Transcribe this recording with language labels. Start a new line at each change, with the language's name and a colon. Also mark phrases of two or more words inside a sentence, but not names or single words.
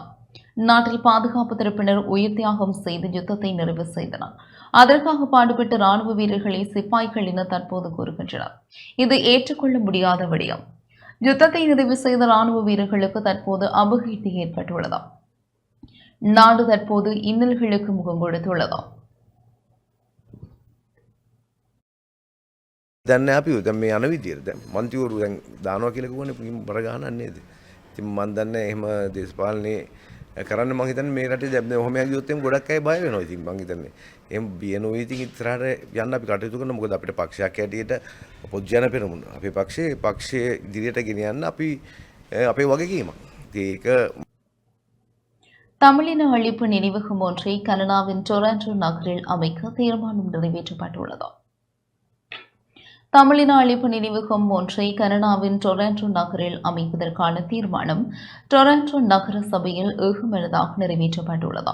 Tamil: நாட்டில் பாதுகாப்பு தரப்பினர் உயிர் தியாகம் செய்து யுத்தத்தை நிறைவு செய்தனர். அதற்காக பாடுபட்ட ராணுவ வீரர்களை சிப்பாய்கள் என தற்போது கூறுகின்றனர். இது ஏற்றுக்கொள்ள முடியாத விடயம். யுத்தத்தை நிறைவு செய்த ராணுவ வீரர்களுக்கு தற்போது அபகீர்த்தி ஏற்பட்டுள்ளது. நாடு தற்போது இன்னல்களுக்கு முகம் கொடுத்துள்ளது.
Sinhala: දැන් අපි දැන් මේ යන විදියට දැන් මන්ත්‍රීවරු දැන් දානවා කියලා කිව්වනේ බර ගහන්න නේද? ඉතින් මම දන්නේ එහෙම දේශපාලනේ කරන්න මම හිතන්නේ මේ රටේ දැන් ඔහොම ගියොත් එම් ගොඩක් අය බය වෙනවා. ඉතින් මම හිතන්නේ එහෙම බිය නොවී ඉතින් ඉස්සරහට යන්න අපි කටයුතු කරනවා. මොකද අපිට පක්ෂයක් හැටියට පොජ්ජන පෙරමුණ අපේ පක්ෂයේ ඉදිරියට ගෙන යන්න අපි අපේ වගකීමක්. ඒක
Tamil: தமிழின அழிப்பு நினைவகம் ஒன்றை கனடாவின் டொரண்டோ நகரில் அமைக்க தீர்மானம் நிறைவேற்றப்பட்டுள்ளது. தமிழின அழிப்பு நினைவகம் ஒன்றை கனடாவின் டொரண்டோ நகரில் அமைப்பதற்கான தீர்மானம் டொரண்டோ நகர சபையில் ஏகமனதாக நிறைவேற்றப்பட்டுள்ளது.